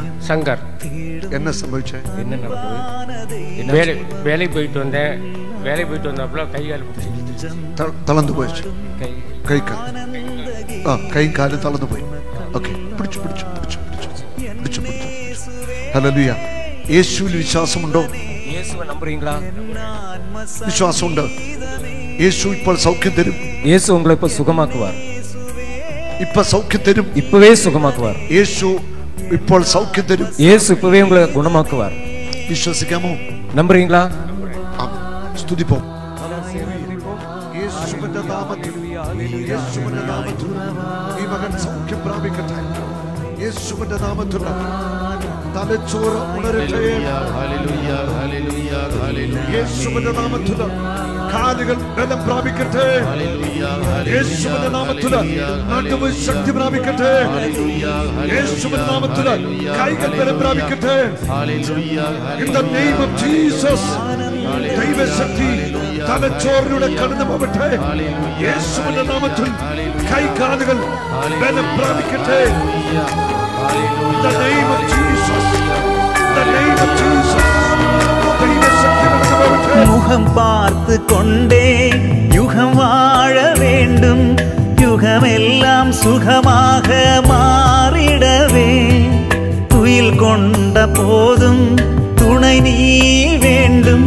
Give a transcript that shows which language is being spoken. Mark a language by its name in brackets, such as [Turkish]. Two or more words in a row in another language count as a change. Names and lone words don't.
[Tamil] சங்கர். என்ன சம்பவிச்சு? என்ன நடந்தது? வேலைக்கு போயிட்டு வந்தேன். வேலைக்கு போயிட்டு வந்தப்பல கை கால் தளர்ந்து போயிடுச்சு. கை கால் கை கால் தளர்ந்து போய். ஓகே, பிடிச்சு பிடிச்சு பிடிச்சு பிடிச்சு பிடிச்சு பிடிச்சு. [Malayalam] ഹല്ലേലൂയ. യേശുവിൽ വിശ്വാസമുണ്ടോ? [Tamil] யேசுவே நம்புறீங்களா? [Malayalam] വിശ്വാസമുണ്ട്. യേശു ഇപ്പോൾ സൗഖ്യം തരും. [Tamil] യേശു உங்களை இப்ப சுகமாக்குவார். இப்ப சௌக்கியம் தரும். இப்பவே சுகமாக்குவார். [Malayalam] യേശു ഇപ്പോൾ സൗഖ്യം തരും. [Tamil] യേശു இப்பவே உங்களை குணமாக்குவார். [Malayalam] വിശ്വസിക്കാമോ? [Tamil] നമ്പുறீங்களா? [Malayalam] സ്തുതിപ്പോ. യേശുവിന്റെ നാമത്തിൽ യേശുവിന്റെ നാമത്തിൽ ഈ മകൻ സൗഖ്യം പ്രാപിക്കട്ടെ. യേശുവിന്റെ നാമത്തിൽ തലച്ചോറ് ഉണരട്ടെ. ഹല്ലേലൂയ ഹല്ലേലൂയ ഹല്ലേലൂയ. യേശുവിന്റെ നാമത്തിൽ കാലുകൾ ബലം പ്രാപിക്കട്ടെ. ഹല്ലേലൂയ ഹല്ലേലൂയ. യേശുവിന്റെ നാമത്തിൽ നടുവ് ശക്തി പ്രാപിക്കട്ടെ. ഹല്ലേലൂയ ഹല്ലേലൂയ. യേശുവിന്റെ നാമത്തിൽ കൈകൾ ബലം പ്രാപിക്കട്ടെ. ഹല്ലേലൂയ ഹല്ലേലൂയ. [English] In the name of Jesus. [Malayalam] ദൈവശക്തി തലച്ചോറിലൂടെ കടന്നു പോകട്ടെ. യേശുവിന്റെ നാമത്തിൽ കൈകാലുകൾ ബലം പ്രാപിക്കട്ടെ. [English] In the name of Jesus. In the name of Jesus. [Tamil] முகம் பார்த்து கொண்டே யுகம் வாழ வேண்டும். யுகமெல்லாம் சுகமாக மாறிடவே துயில் கொண்ட போதும் துணை நீ வேண்டும்.